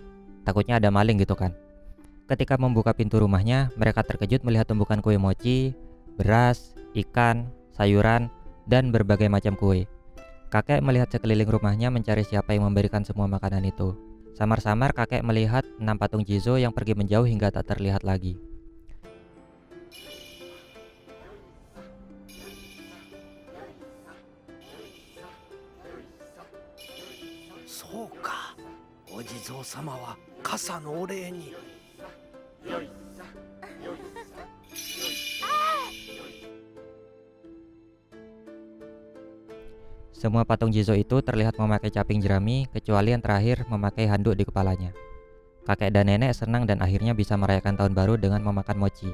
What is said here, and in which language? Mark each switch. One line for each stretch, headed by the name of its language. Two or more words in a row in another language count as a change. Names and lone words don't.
Indonesian: Takutnya ada maling gitu kan. Ketika membuka pintu rumahnya, mereka terkejut melihat tumpukan kue mochi, beras, ikan, sayuran, dan berbagai macam kue. Kakek melihat sekeliling rumahnya mencari siapa yang memberikan semua makanan itu. Samar-samar kakek melihat 6 patung Jizo yang pergi menjauh hingga tak terlihat lagi.
Japanese: そうか。お地蔵様は傘のお礼に。
Indonesian: Semua patung Jizo itu terlihat memakai caping jerami kecuali yang terakhir memakai handuk di kepalanya. Kakek dan nenek senang dan akhirnya bisa merayakan tahun baru dengan memakan mochi.